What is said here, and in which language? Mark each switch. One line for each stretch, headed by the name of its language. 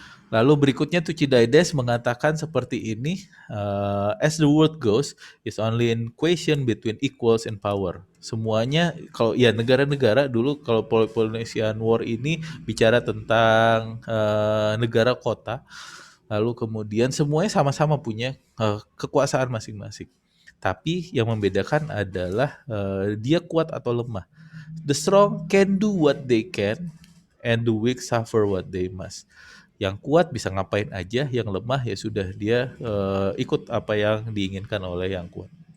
Indonesian: Lalu berikutnya Thucydides mengatakan seperti ini,
English: as the world goes, is only in question between equals in power.
Indonesian: Semuanya, kalau ya negara-negara dulu, kalau Polynesian War ini bicara tentang negara kota, lalu kemudian semuanya sama-sama punya kekuasaan masing-masing. Tapi yang membedakan adalah dia kuat atau lemah.
English: The strong can do what they can, and the weak suffer what they must.
Indonesian: Yang kuat bisa ngapain aja, yang lemah ya sudah dia ikut apa yang diinginkan oleh yang kuat.